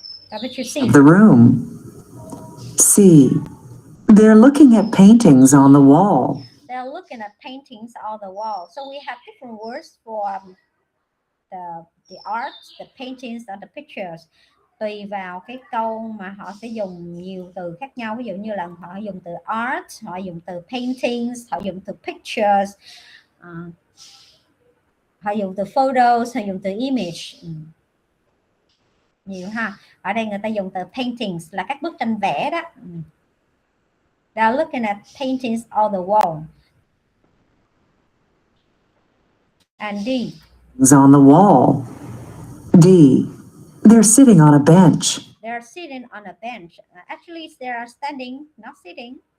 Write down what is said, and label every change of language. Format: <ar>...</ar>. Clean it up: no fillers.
<en>What you see? The room. C. They're looking at paintings on the wall. They're looking at paintings on the wall. So we have different words for the art, the paintings, and the pictures.</en> <vi>Tùy vào cái câu mà họ sẽ dùng nhiều từ khác nhau. Ví dụ như là họ dùng từ art, họ dùng từ paintings, họ dùng từ pictures, họ dùng từ photos, họ dùng từ image. Nhiều ha. Ở đây người ta dùng từ paintings là các bức tranh vẽ đó.</vi> <en>They're looking at paintings on the wall. And D. It's on the wall. D. They're sitting on a bench. They're sitting on a bench. Actually, they are standing, not sitting.</en>